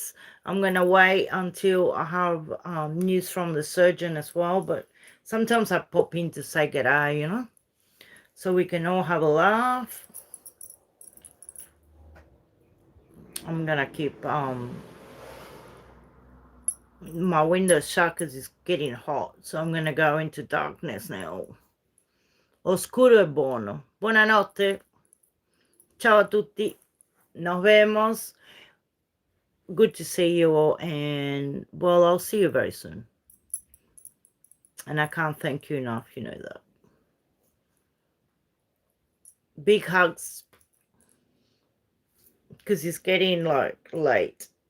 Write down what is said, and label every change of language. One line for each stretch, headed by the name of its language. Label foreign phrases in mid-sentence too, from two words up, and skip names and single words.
English: I'm going to wait until I have news from the surgeon as well, but Sometimes I pop in to say g'day, you know, so we can all have a laugh. I'm gonna keep my window shut because it's getting hot, so I'm gonna go into darkness now.
Italian: Oscuro e buono. Buonanotte. Ciao a tutti.
Spanish: Nos vemos.
English: Good to see you all, and well, I'll see you very soon. And I can't thank you enough, you know that. Big hugs, because it's getting like late.